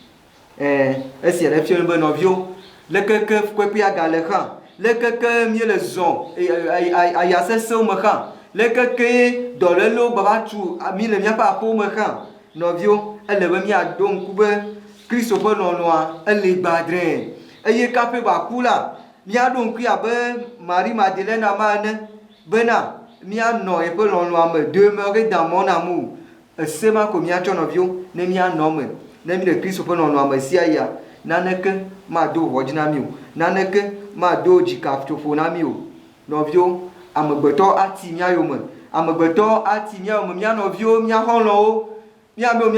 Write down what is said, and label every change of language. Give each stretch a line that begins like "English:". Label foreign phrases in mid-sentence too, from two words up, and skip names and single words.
Ewe: esia ɖe fia be nɔviwo lekeke kpekpea gale hã lekeke míele zɔ aya sesẽwo me hã lekeke dɔlélewo gbava tu mi le míaƒe aƒewo me hã nɔviwo ele be míaɖo ŋku be Kristo ƒe lɔlɔ̃a ele gbadrɛ eye kaƒe baku la míaɖo ŋkui abe Marie Madeleine ma ene bena míanɔ eƒe lɔlɔ̃a me
French: demeure dans mon amour
Ewe: ese ma ko míatsɔ nɔviwo ne míanɔ me ne mi le Kristo ƒe lɔlɔ̃a me sia ya naneke mado ʋɔdzi na mi o naneke mado dzikatsoƒo na mi o nɔviwo amegbetɔ ati mía yome amegbetɔ ati mía yome mía nɔviwo mía xɔlɔ̃wo mía be